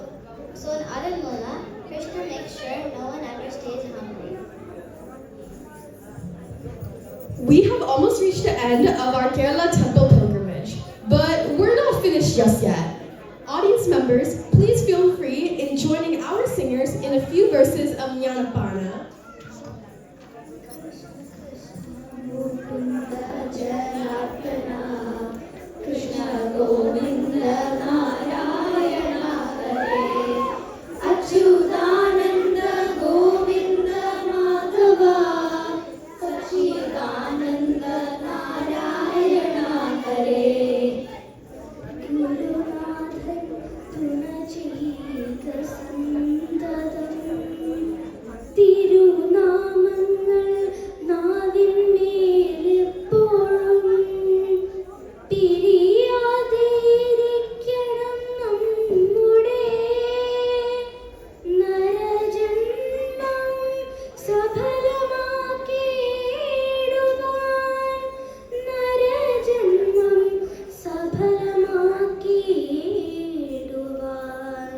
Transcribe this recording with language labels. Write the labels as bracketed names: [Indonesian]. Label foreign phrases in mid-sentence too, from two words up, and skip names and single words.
[English] So in Aranmula, Krishna makes sure no one ever stays hungry. We have almost reached the end of our Kerala temple pilgrimage, but we're not finished just yet. Audience members, please feel free in joining our singers in a few verses of Jnanapana. [Sanskrit] Krishna Govinda Narayana Hare Achyutananda Govinda Madhava Sachidananda Narayana Hare [Malayalam] ഗുരുനാഥൻ തുണചെയ്ക സന്തതം തിരുനാമങ്ങൾ നാവിന്മേലെപ്പോഴും പിരിയാതിരിക്കണം നമ്മുടെ നരജന്മം സഫലമാക്കിയിടുവാൻ നരജന്മം സഫലമാക്കിയിടുവാൻ